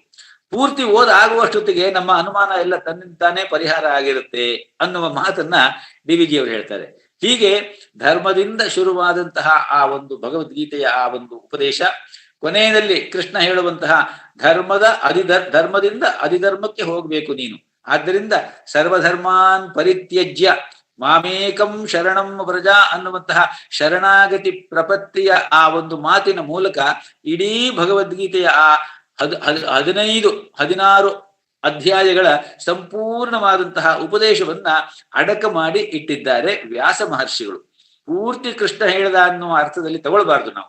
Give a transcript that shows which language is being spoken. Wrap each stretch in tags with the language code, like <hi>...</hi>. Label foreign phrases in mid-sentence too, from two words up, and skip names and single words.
<kn>ಪೂರ್ತಿ ಆಗುವಷ್ಟೊತ್ತಿಗೆ ನಮ್ಮ ಅನುಮಾನ ಎಲ್ಲ ತನ್ನಿಂದಾನೇ ಪರಿಹಾರ ಆಗಿರುತ್ತೆ ಅನ್ನುವ ಮಾತನ್ನ DVG ಅವರು ಹೇಳ್ತಾರೆ. ಹೀಗೆ ಧರ್ಮದಿಂದ ಶುರುವಾದಂತಹ ಆ ಒಂದು ಭಗವದ್ಗೀತೆಯ ಆ ಒಂದು ಉಪದೇಶ ಕೊನೆಯಲ್ಲಿ ಕೃಷ್ಣ ಹೇಳುವಂತಹ ಧರ್ಮದಿಂದ ಅಧಿಧರ್ಮಕ್ಕೆ ಹೋಗ್ಬೇಕು ನೀನು. ಆದ್ದರಿಂದ</kn> <sa>ಸರ್ವಧರ್ಮಾನ್ ಪರಿತ್ಯಜ್ಯ ಮಾಮೇಕಂ ಶರಣಂ ವ್ರಜ</sa> <kn>ಅನ್ನುವಂತಹ ಶರಣಾಗತಿ ಪ್ರಪತ್ತಿಯ ಆ ಒಂದು ಮಾತಿನ ಮೂಲಕ ಇಡೀ ಭಗವದ್ಗೀತೆಯ ಆ 16 ಅಧ್ಯಾಯಗಳ ಸಂಪೂರ್ಣವಾದಂತಹ ಉಪದೇಶವನ್ನ ಅಡಕ ಮಾಡಿ ಇಟ್ಟಿದ್ದಾರೆ ವ್ಯಾಸ ಮಹರ್ಷಿಗಳು. ಪೂರ್ತಿ ಕೃಷ್ಣ ಹೇಳಿದ ಅನ್ನುವ ಅರ್ಥದಲ್ಲಿ ತಗೊಳ್ಬಾರ್ದು ನಾವು.</kn>